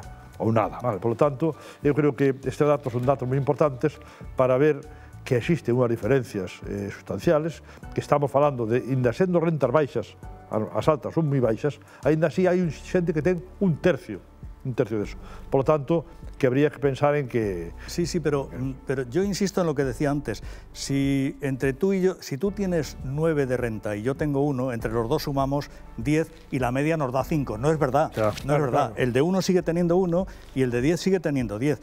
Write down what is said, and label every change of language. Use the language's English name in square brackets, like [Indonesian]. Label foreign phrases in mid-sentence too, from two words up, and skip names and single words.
[Galician] Ou nada, vale. [Spanish] Por lo tanto, [Galician] eu creo que estes datos son datos moi importantes para ver que existen unhas diferencias sustanciales, que estamos falando de, ainda sendo rentas baixas, as altas son moi baixas, ainda así hai xente que ten un tercio deso. [Spanish] Por lo tanto, [Galician] que habría que pensar en que... [Spanish] Sí, pero yo insisto en lo que decía antes. Si entre tú y yo, si tú tienes 9 de renta y yo tengo 1, entre los dos sumamos 10 y la media nos da 5. No es verdad, no es verdad. El de 1 sigue teniendo 1 y el de 10 sigue teniendo 10.